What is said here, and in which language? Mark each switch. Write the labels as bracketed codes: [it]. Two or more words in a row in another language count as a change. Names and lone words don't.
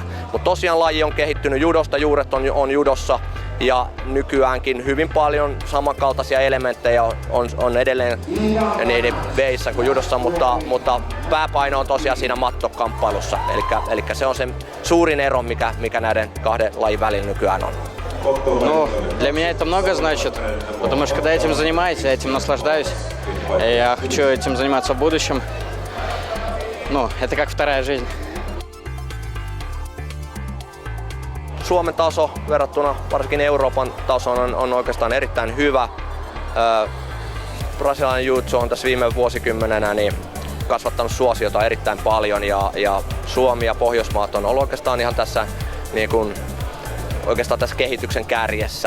[fi] Mutta tosiaan laji on kehittynyt judosta, juuret on judossa ja nykyäänkin hyvin paljon samankaltaisia elementtejä on edelleen niiden veissä kuin judossa, mutta pääpaino on tosiaan siinä mattokamppailussa. Eli se on se suurin ero, mikä näiden kahden lajin välillä nykyään on. [ru] Ну, для меня это много значит, потому что когда этим занимаюсь, я этим наслаждаюсь. Я хочу этим заниматься в будущем. Ну, это как вторая жизнь. [fi] Suomen taso verrattuna varsinkin Euroopan tasoon on oikeastaan erittäin hyvä. Brasilialainen jiu-jitsu on tässä viime vuosikymmenenä niin kasvattanut suosiota erittäin paljon ja Suomi ja Pohjoismaat on ollut oikeastaan ihan tässä niin kuin oikeastaan tässä kehityksen kärjessä.